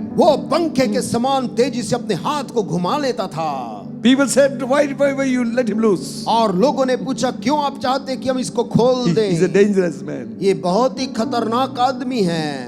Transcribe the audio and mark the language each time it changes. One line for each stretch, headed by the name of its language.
Hindi: वो पंखे के समान तेजी से अपने हाथ को घुमा लेता था।
English: People said, why you let him loose?
Hindi: और लोगों ने पूछा क्यों आप चाहते हैं कि हम इसको खोल दें?
English: He's a dangerous man.
Hindi: ये बहुत ही खतरनाक आदमी है।